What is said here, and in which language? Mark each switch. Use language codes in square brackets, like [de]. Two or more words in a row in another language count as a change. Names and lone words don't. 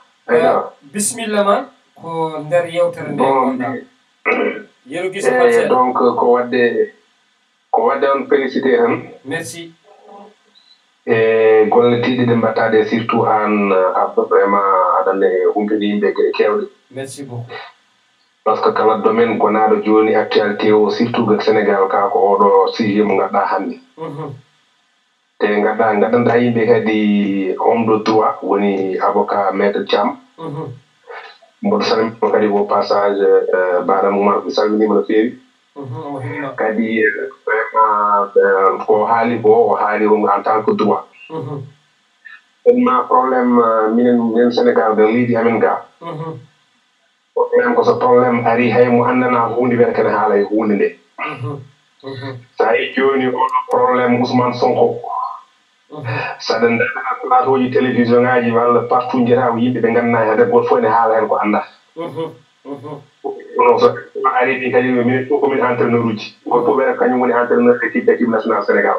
[ff] bisimilla ma ko nder yewtere nde gonɗa yeru guiso pat donc ko wadde on félicité tan merci e golle tiiɗi ɗe mbattade surtout an abba vraiment aɗanne humpini yimɓe geɗe kewɗe [fr] merci beaucoup par ce que [ff] kala domaine gonaɗo joni actualité o surtout ga Sénégal ka ko oɗo sujet mo gadɗa hannde te gaddanɗa yimɓe kadi [fr] homme de droit [ff] woni avocat maître Thiam mboɗo salmino kadi [fr] au passage [ff] baɗam Oumar mi salminima no feewi kadi vraiment ko haali ko o haali [fr] en tant que droit [ff] ma probléme minen Sénégal de leydi amen ga en ko so probléme ari hay mo andana hunde wiyata kene haala e hunde nde sa yi joni oɗo probléme Ousmane Sonko saɗa daɗa plateau ji télévision ngaji walla partout jeeta ko yimɓe ɓe ganduɗa hade goto fof ne haala hen ko anda non so ari ɗi kadi minen fof komin entraîneur uji goto fof wiyata kañum woni [fr] entraîneur équipe national Sénégal